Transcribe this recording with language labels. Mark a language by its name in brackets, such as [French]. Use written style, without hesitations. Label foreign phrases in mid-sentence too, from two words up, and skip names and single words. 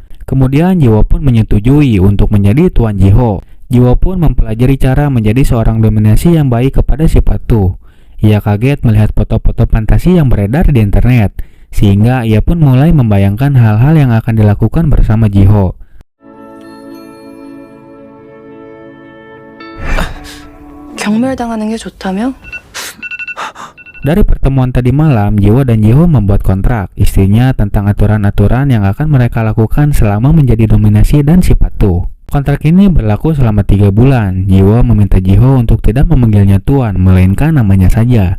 [Indonesian] Kemudian Jiwo pun menyetujui untuk menjadi tuan Jiho. Jiwo pun mempelajari cara menjadi seorang dominasi yang baik kepada si patuh. Ia kaget melihat foto-foto fantasi yang beredar di internet, sehingga ia pun mulai membayangkan hal-hal yang akan dilakukan bersama Jiho. [Korean] 경멸당하는 게 좋다며? [Indonesian] Dari pertemuan tadi malam, Jiwo dan Jiho membuat kontrak istrinya tentang aturan-aturan yang akan mereka lakukan selama menjadi dominasi dan si patuh. Kontrak ini berlaku selama 3 bulan. Jiwo meminta Jiho untuk tidak memanggilnya tuan, melainkan namanya saja.